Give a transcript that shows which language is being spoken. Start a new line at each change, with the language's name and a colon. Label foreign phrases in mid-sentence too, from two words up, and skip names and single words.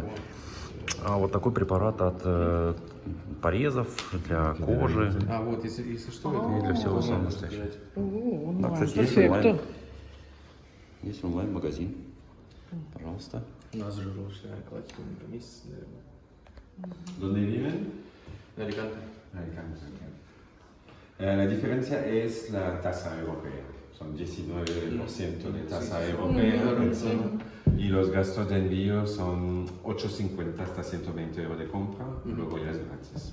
Russian: А вот такой препарат от порезов, для кожи. А вот, если что, И для всего самого настоящего. Да, кстати, есть онлайн-магазин. Пожалуйста. у нас же ручная кладка не поместится, наверное.
Spanish: ¿Dónde viven? En Alicante. Alicante. La diferencia es la tasa europea. Son 19% de tasa europea y los gastos de envío son 8,50 hasta 120 euros de compra, luego ya es gratis.